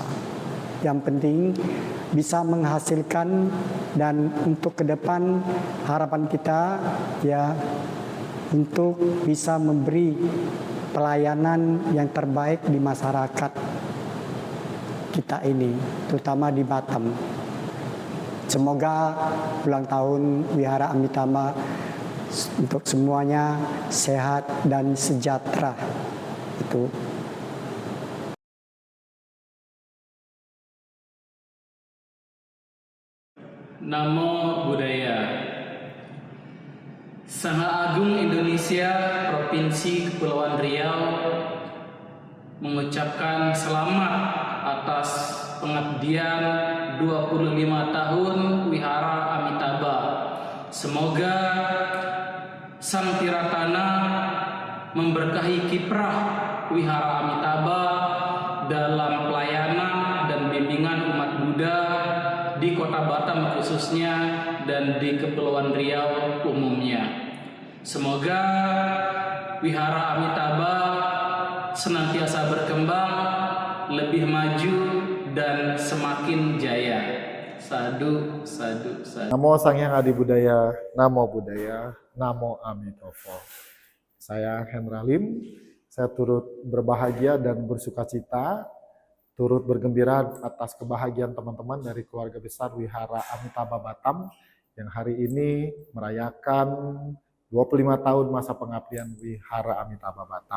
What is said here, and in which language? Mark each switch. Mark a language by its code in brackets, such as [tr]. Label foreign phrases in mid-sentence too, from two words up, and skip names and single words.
[id] Yang penting bisa menghasilkan, dan untuk ke depan harapan kita ya untuk bisa memberi pelayanan yang terbaik di masyarakat kita ini, terutama di Batam. Semoga ulang tahun Wihara Amitabha untuk semuanya sehat dan sejahtera. Itu. [pi] Namo Buddhaya. [id] Saha Agung Indonesia Provinsi Kepulauan Riau mengucapkan selamat atas pengabdian 25 tahun Wihara Amitabha. Semoga Sang Tiratana memberkahi kiprah Wihara Amitabha dalam pelayanan dan bimbingan umat Buddha di Kota Batam khususnya dan di Kepulauan Riau umumnya. Semoga Wihara Amitabha senantiasa berkembang, lebih maju dan semakin jaya. [pi] Sadu, sadu, sadu. Namo Sang Hyang Adi Budaya, Namo Buddhaya, Namo Amitabha. [id] Saya Hendra Lim, saya turut berbahagia dan bersukacita, turut bergembira atas kebahagiaan teman-teman dari keluarga besar Wihara Amitabha Batam yang hari ini merayakan 25 tahun masa pengabdian Wihara Amitabha Batam.